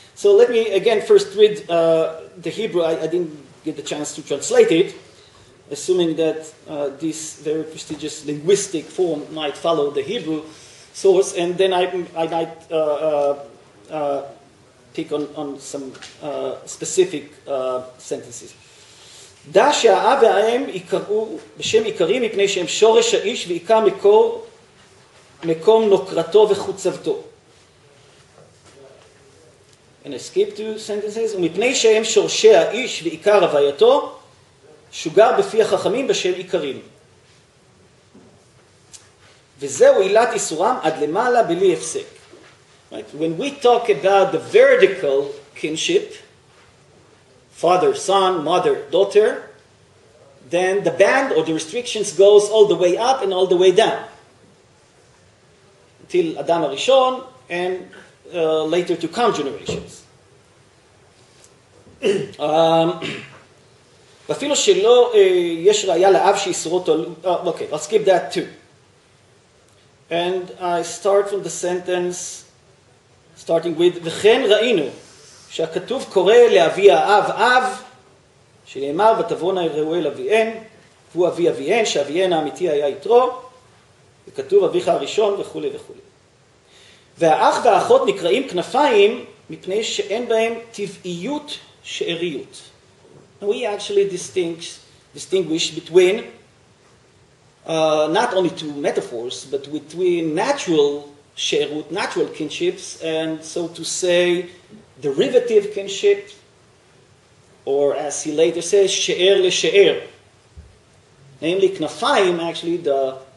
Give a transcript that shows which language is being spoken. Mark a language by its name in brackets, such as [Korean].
[English] So let me again first read the Hebrew. I didn't get the chance to translate it, assuming that this very prestigious linguistic form might follow the Hebrew source, and then I might pick on some specific sentences. [Hebrew] דע שהאב והאם יקראו בשם עיקרים מפני שהם שורש האיש ועיקר מקום נוקרתו וחוצבתו. [English] And I skip two sentences. [Hebrew] ומפני שהם שורשי האיש ועיקר הווייתו, שוגר בפי החכמים בשם עיקרים. וזהו עילת איסורם עד למעלה בלי הפסק. [English] Right? When we talk about the vertical kinship, father, son, mother, daughter, then the band or the restrictions goes all the way up and all the way down. Until Adam HaRishon and later to come generations. [Hebrew] ואפילו שלא יש ראיה לאב שאיסורו תלוי... [English] Okay, I'll skip that too. And I start from the sentence, starting with, [Hebrew] וכן ראינו שהכתוב קורא לאבי האב אב, שנאמר ותבואנה יראו אל אביהן, והוא אבי אביהן, שאביהן האמיתי היה יתרו, וכתוב אביך הראשון וכו' וכו'. והאח והאחות נקראים כנפיים מפני שאין בהם טבעיות שאריות. [English] We actually distinguish between not only two metaphors, but between natural she'erut, natural kinships, and so to say, derivative kinship, or as he later says, she'er le she'er. Namely, knafayim, actually, the